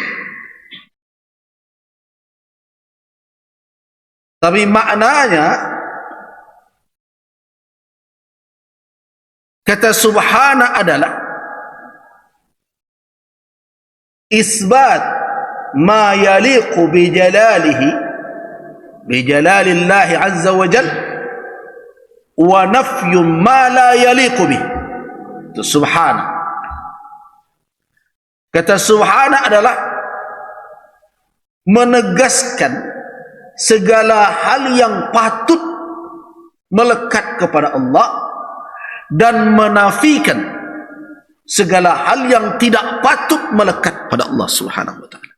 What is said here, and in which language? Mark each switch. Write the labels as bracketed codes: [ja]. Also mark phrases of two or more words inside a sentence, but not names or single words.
[id] Tapi maknanya, kata subhana adalah [ar] إثبات ما يليق بجلاله بجلال الله عز وجل ونفي ما لا يليق به. [id] Itu subhana. Kata subhana adalah menegaskan segala hal yang patut melekat kepada Allah dan menafikan segala hal yang tidak patut melekat pada Allah [ar] سبحانه وتعالى.